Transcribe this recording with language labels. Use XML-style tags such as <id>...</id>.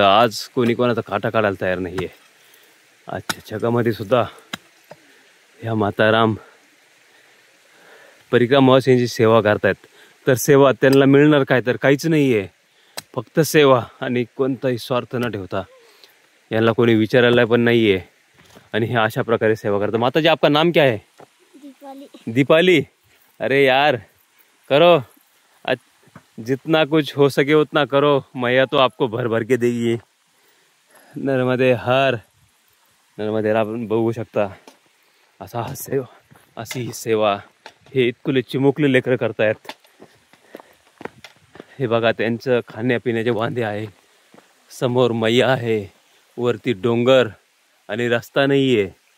<mr>आज कोणी कोणाचा काटा काढायला तयार नाहीये. आजच्या जगामध्ये सुद्धा ह्या माताराम परिक्रमावासींची सेवा करतायत. तर सेवा त्यांना मिळणार काय? तर काहीच नाहीये, फक्त सेवा आणि कोणताही स्वार्थ न ठेवता. यांना कोणी विचारायला पण नाहीये आणि हे अशा प्रकारे सेवा करतात.</mr> <hi>माताजी, आपका नाम क्या है? दीपाली। दीपाली. अरे यार, करो जितना कुछ हो सके उतना करो. मैया तो आपको भर भर के देगी.</hi> <mr>नर्मदे हर. नर्मदेला आपण बघू शकता. असा हा सेवा, अशी ही सेवा हे इतकुले चिमुकले लेकरं करतायत. हे बघा, त्यांचं खाण्यापिण्याचे वांदे आहे. समोर मैया आहे, वरती डोंगर आणि रस्ता नाहीये.</mr>